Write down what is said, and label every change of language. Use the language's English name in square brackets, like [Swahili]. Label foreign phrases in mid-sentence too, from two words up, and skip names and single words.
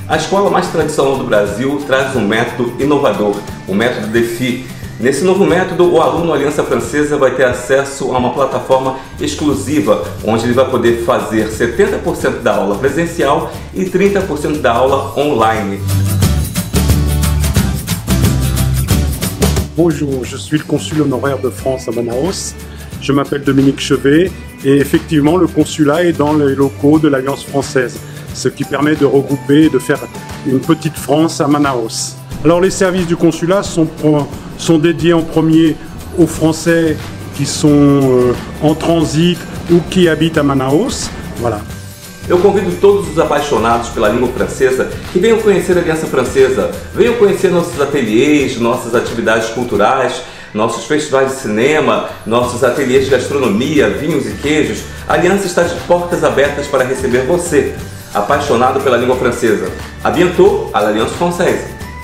[Portuguese] A escola mais tradicional do Brasil traz um método inovador, o método DEFI. Nesse novo método, o aluno Aliança Francesa vai ter acesso a uma plataforma exclusiva, onde ele vai poder fazer 70% da aula presencial e 30% da aula online. [French] Bonjour, je suis le consul honoraire de France à Manaus. Je m'appelle Dominique Chevet et effectivement le consulat est dans les locaux de l'Alliance française, ce qui permet de regrouper et de faire une petite France à Manaus. Alors les services du consulat sont dédiés en premier aux Français qui sont en transit ou qui habitent à Manaus. Voilà. [Portuguese] Eu convido todos os apaixonados pela língua francesa que venham conhecer a Aliança Francesa, venham conhecer nossos ateliês, nossas atividades culturais, nossos festivais de cinema, nossos ateliês de gastronomia, vinhos e queijos. A Aliança está de portas abertas para receber você, apaixonado pela língua francesa. [French] A bientôt, à l'Alliance Française!